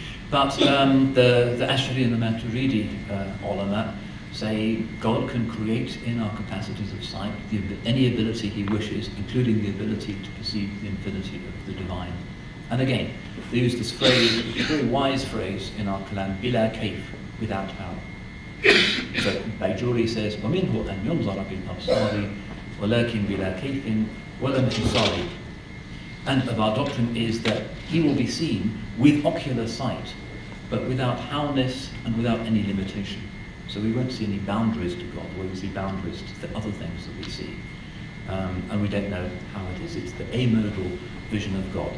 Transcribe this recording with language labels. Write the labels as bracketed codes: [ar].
[en] But the Ash'ari and the Maturidi ulama say God can create in our capacities of sight any ability he wishes, including the ability to perceive the infinity of the divine. And again, they use this phrase, a very wise phrase in our kalam, bila kayf, without how. So Bajuri says, [ar] وَمِنْهُ أَنْ يُنْظَرَ بِالْأَبْصَارِ وَلَكِنْ بِلَا كَيْفٍ وَلَا انْحِصَارٍ. [en] And of our doctrine is that he will be seen with ocular sight, but without howness and without any limitation. So we won't see any boundaries to God, we will see boundaries to the other things that we see. and we don't know how it is. It's the amodal vision of God.